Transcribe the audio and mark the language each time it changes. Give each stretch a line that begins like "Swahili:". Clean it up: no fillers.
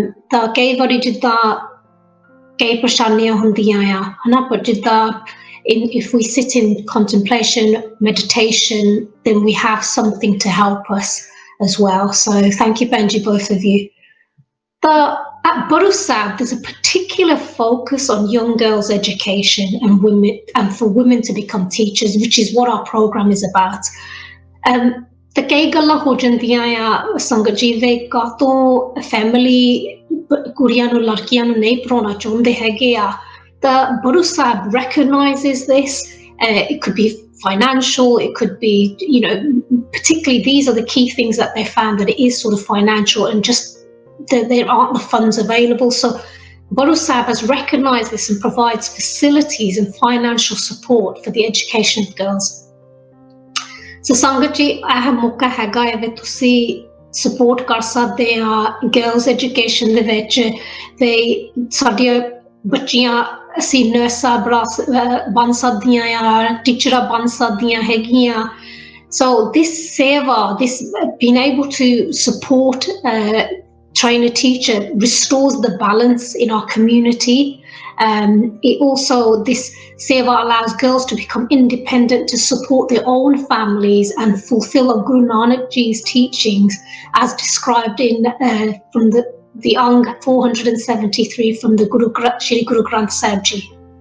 Punjabi: ਤਾਂ ਕਈ ਵਾਰੀ ਜਿੱਦਾਂ ਕਈ ਪਰੇਸ਼ਾਨੀਆਂ ਹੁੰਦੀਆਂ ਆ ਹਨਾ, ਪਰ ਜਿੱਦਾਂ
English: if we sit in contemplation, meditation, then we have something to help us as well. So thank you, Benji, both of you. At Bodhisattva, there's a particular focus on young girls' education and women, and for women to become teachers, which is what our program is about.
Punjabi: The ਕਈ ਗੱਲਾਂ ਹੋ ਜਾਂਦੀਆਂ ਆ ਸੰਗਤ ਜੀ ਦੇ ਕਾਤੋਂ family ਕੁੜੀਆਂ ਨੂੰ ਲੜਕੀਆਂ ਨੂੰ ਨਹੀਂ ਪੜਾਉਣਾ ਚਾਹੁੰਦੇ ਹੈਗੇ ਆ ਤਾਂ
English: Bodhisattva recognizes this. It could be financial, it could be, particularly these are the key things that they found, that it is sort of financial and just there aren't the funds available. So Bodhisattva has recognised this and provides facilities and financial support for the education of girls.
Punjabi: So ਸੰਗਤ ਜੀ ਇਹ ਮੌਕਾ ਹੈਗਾ ਹੈ ਵੀ ਤੁਸੀਂ support ਕਰ ਸਕਦੇ ਆ
English: girls education
Punjabi: ਦੇ ਵਿੱਚ ਤੇ ਸਾਡੀਆਂ ਬੱਚੀਆਂ ਅਸੀਂ ਨਰਸਾਂ ਬਣ ਸਕਦੀਆਂ ਆ ਟੀਚਰਾਂ ਬਣ ਸਕਦੀਆਂ ਹੈਗੀਆਂ.
English: So this seva, this being able to support train a teacher restores the balance in our community. It also, this seva allows girls to become independent, to support their own families and fulfill Guru Nanak Ji's teachings as described in from the Ang 473 from the Shri Guru Granth Sahib Ji.